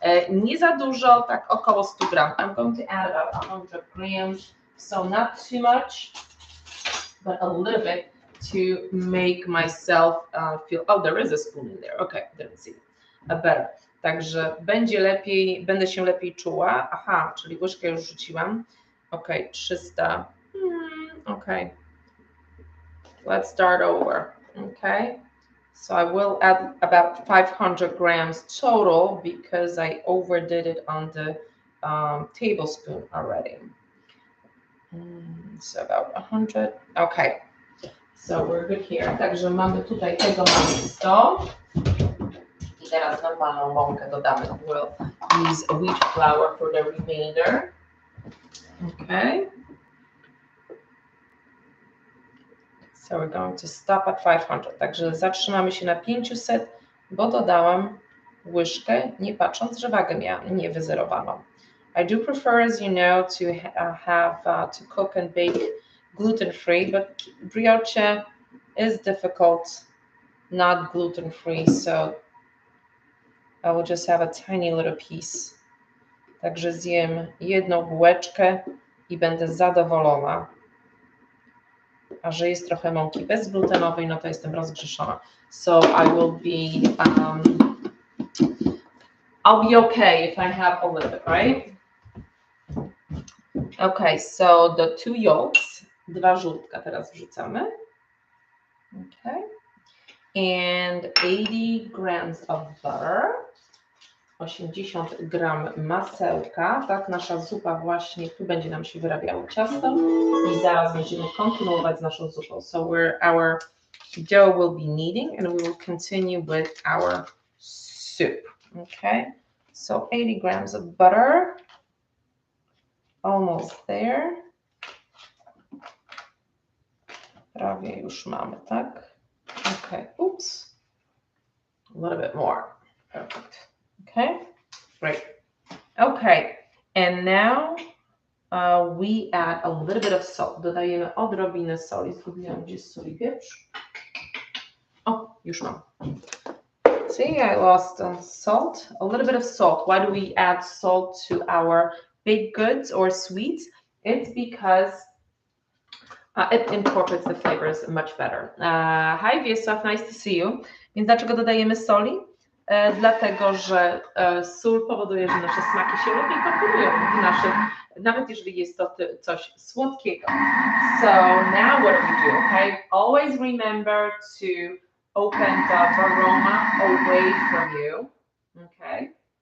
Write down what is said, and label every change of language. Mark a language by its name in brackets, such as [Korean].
[Polish] Nie za dużo, tak około 100 gram. [English] I'm going to add about 100 grams, so not too much, but a little bit to make myself feel, oh, there is a spoon in there. Okay, didn't see it. Better. [Polish] Także będę się lepiej czuła. Aha, czyli łyżkę już rzuciłam. [English] Okay, 300. Okay. Let's start over. Okay. So I will add about 500 grams total because I overdid it on the tablespoon already. So about 100. Okay. So we're good here. [Polish] Także mamy tutaj tego 100. I teraz normalną mąkę dodamy. [English] We'll use wheat flour for the remainder. Okay. So we're going to stop at 500. [Polish] Także zatrzymamy się na 500, bo dodałam łyżkę, nie patrząc, że wagę miałam niewyzerowaną. [English] I do prefer, as you know, to to cook and bake gluten-free, but brioche is difficult not gluten-free, so I will just have a tiny little piece. [Polish] Także zjem jedną bułeczkę i będę zadowolona. A że jest trochę mąki bezglutenowej, no to jestem rozgrzeszona. [English] So I will be, I'll be okay if I have a little bit, right? Okay, so the 2 yolks, [Polish] 2 żółtka teraz wrzucamy. [English] Okay. And 80 grams of butter. [Polish] 80 gram masełka, tak, nasza zupa właśnie, tu będzie nam się wyrabiało ciasto i zaraz będziemy kontynuować z naszą zupą. [English] So our dough will be kneading and we will continue with our soup, okay? So 80 grams of butter, almost there. [Polish] Prawie już mamy, tak? [English] Okay, oops, a little bit more, perfect. Okay, great. Okay, and now we add a little bit of salt. [Polish] Dodajemy odrobinę soli. Zgubiłam gdzieś sól i pieprz. O, już mam. [English] See, I lost salt. A little bit of salt. Why do we add salt to our baked goods or sweets? It's because it incorporates the flavors much better. Hi, Wiesław, nice to see you. [Polish] Więc dlaczego dodajemy soli? Dlatego, że sól powoduje, że nasze smaki się lepiej komponują w naszych, nawet jeżeli jest to coś słodkiego. [English] So now what do we do, okay? Always remember to open the aroma away from you, okay?